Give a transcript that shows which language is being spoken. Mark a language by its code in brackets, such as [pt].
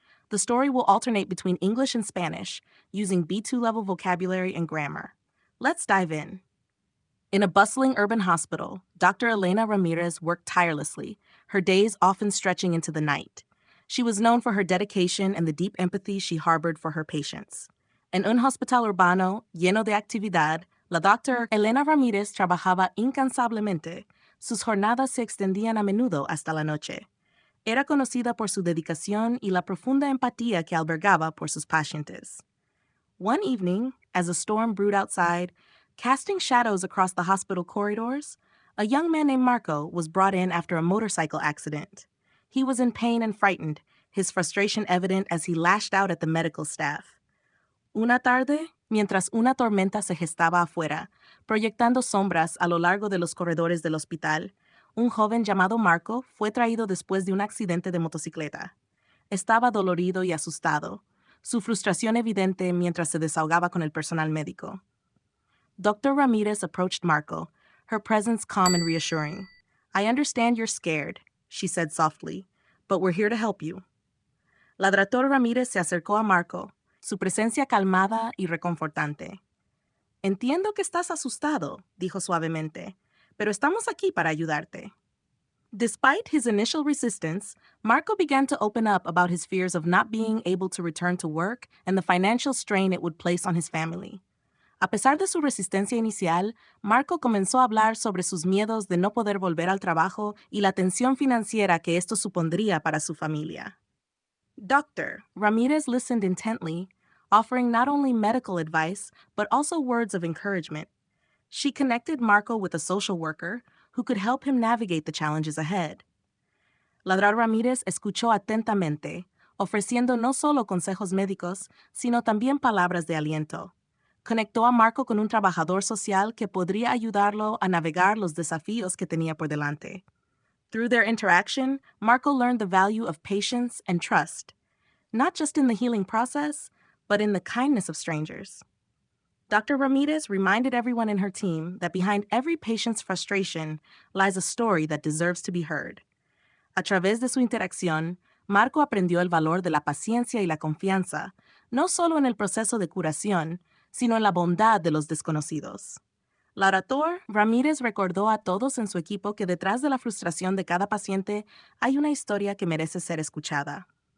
[en] The story will alternate between English and Spanish, using B2 level vocabulary and grammar. Let's dive in. In a bustling urban hospital, Dr. Elena Ramirez worked tirelessly, her days often stretching into the night. She was known for her dedication and the deep empathy she harbored for her patients. [es] En un hospital urbano lleno de actividad, la Dr. Elena Ramírez trabajaba incansablemente. Sus jornadas se extendían a menudo hasta la noche. Era conocida por su dedicación y la profunda empatía que albergaba por sus pacientes. [en] One evening, as a storm brewed outside, casting shadows across the hospital corridors, a young man named Marco was brought in after a motorcycle accident. He was in pain and frightened, his frustration evident as he lashed out at the medical staff. [es] Una tarde, mientras una tormenta se gestaba afuera, proyectando sombras a lo largo de los corredores del hospital, un joven llamado Marco fue traído después de un accidente de motocicleta. Estaba dolorido y asustado, su frustración evidente mientras se desahogaba con el personal médico. [en] Dr. Ramirez approached Marco, her presence calm and reassuring. "I understand you're scared," she said softly, "but we're here to help you." [es] La doctora Ramírez se acercó a Marco, su presencia calmada y reconfortante. "Entiendo que estás asustado", dijo suavemente, "pero estamos aquí para ayudarte." [en] Despite his initial resistance, Marco began to open up about his fears of not being able to return to work and the financial strain it would place on his family. [es] A pesar de su resistencia inicial, Marco comenzó a hablar sobre sus miedos de no poder volver al trabajo y la tensión financiera que esto supondría para su familia. [en] Dr. Ramirez listened intently, offering not only medical advice, but also words of encouragement. She connected Marco with a social worker who could help him navigate the challenges ahead. [es] Ladrar Ramírez escuchó atentamente, ofreciendo no solo consejos médicos, sino también palabras de aliento. Conectó a Marco con un trabajador social que podría ayudarlo a navegar los desafíos que tenía por delante. [en] Through their interaction, Marco learned the value of patience and trust, not just in the healing process, but in the kindness of strangers. Dr. Ramirez reminded everyone in her team that behind every patient's frustration lies a story that deserves to be heard. [es] A través de su interacción, Marco aprendió el valor de la paciencia y la confianza, no solo en el proceso de curación, sino en la bondad de los desconocidos. La orator Ramírez recordó a todos en su equipo que detrás de la frustración de cada paciente hay una historia que merece ser escuchada.